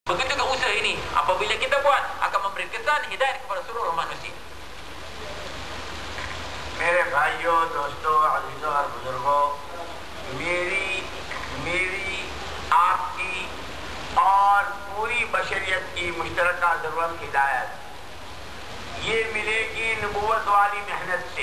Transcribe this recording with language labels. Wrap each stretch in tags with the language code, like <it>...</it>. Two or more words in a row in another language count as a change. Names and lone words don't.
<ms>Begitu juga usaha ini, apabila kita buat akan memberi kesan hidayah kepada seluruh manusia.</ms> <ur>میرے بھائیوں، دوستوں، عزیزوں اور بزرگوں، میری آپ کی اور پوری بشریت کی مشترکہ ضرورت ہدایت یہ ملے گی نبوت والی محنت سے.</ur>